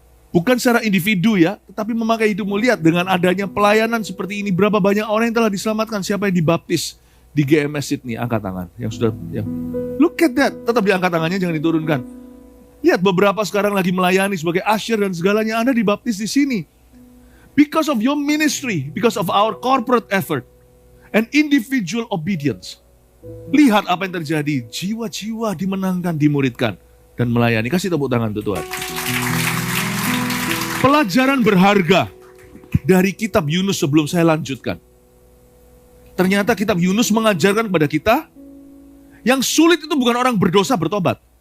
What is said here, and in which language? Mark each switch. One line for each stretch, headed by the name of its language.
Indonesian: Bukan secara individu ya, tetapi memakai hidupmu. Lihat dengan adanya pelayanan seperti ini, berapa banyak orang yang telah diselamatkan. Siapa yang dibaptis di GMS Sydney? Angkat tangan. Yang sudah, ya.
English: Look at that.
Indonesian: Tetap diangkat tangannya, jangan diturunkan. Lihat beberapa sekarang lagi melayani sebagai usher dan segalanya. Anda dibaptis di sini.
English: Because of your ministry, because of our corporate effort, and individual obedience.
Indonesian: Lihat apa yang terjadi. Jiwa-jiwa dimenangkan, dimuridkan, dan melayani. Kasih tepuk tangan untuk Tuhan. Pelajaran berharga dari kitab Yunus sebelum saya lanjutkan. Ternyata kitab Yunus mengajarkan kepada kita, yang sulit itu bukan orang berdosa bertobat.